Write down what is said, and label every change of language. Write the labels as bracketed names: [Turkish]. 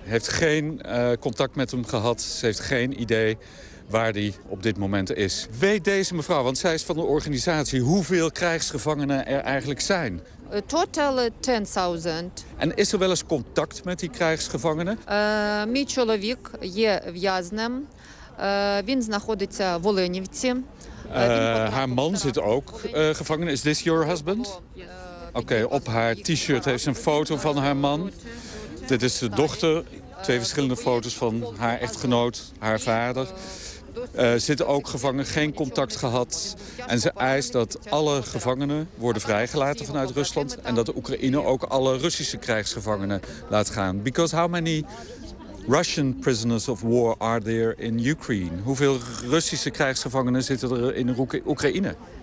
[Dutch] heeft geen contact met hem gehad. Ze heeft geen idee waar hij op dit moment is. Weet deze mevrouw, want zij is van de organisatie, hoeveel krijgsgevangenen er eigenlijk zijn? [English] Total 10.000. [Dutch] En is er wel eens contact met die krijgsgevangenen? Mijn [Ukrainian] чоловік є в'язнем. Він знаходиться в Оленівці. [Dutch] Haar man zit ook gevangen. [English] Is this your husband? [Dutch] Oké, op haar t-shirt heeft ze een foto van haar man. Dit is de dochter. Twee verschillende foto's van haar echtgenoot, haar vader. Zit ook gevangen, geen contact gehad. En ze eist dat alle gevangenen worden vrijgelaten vanuit Rusland. En dat de Oekraïne ook alle Russische krijgsgevangenen laat gaan. [English] Because how many Russian prisoners of war are there in Ukraine? [Dutch] Hoeveel Russische krijgsgevangenen zitten er in Oekraïne?